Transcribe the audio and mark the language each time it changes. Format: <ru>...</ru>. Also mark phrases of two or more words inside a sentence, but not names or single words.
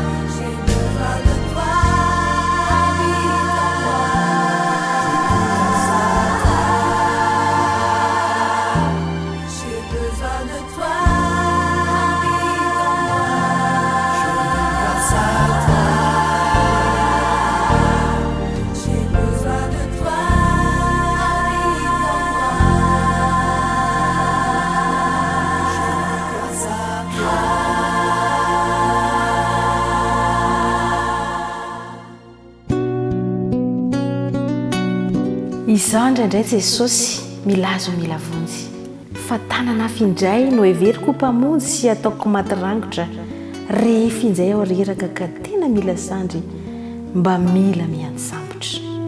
<fr>J'ai besoin de toi, j'ai besoin de toi, grâce à toi. J'ai besoin de toi, grâce à toi.</fr> <mg>Izao indraindray Jesosy milazo mila vonjy, fa tanana findray no heveriko mpamonjy sy ataoko maty rangotra rehefa injay aho reraka ka tena mila sandry mba mila miantsambotra.</mg>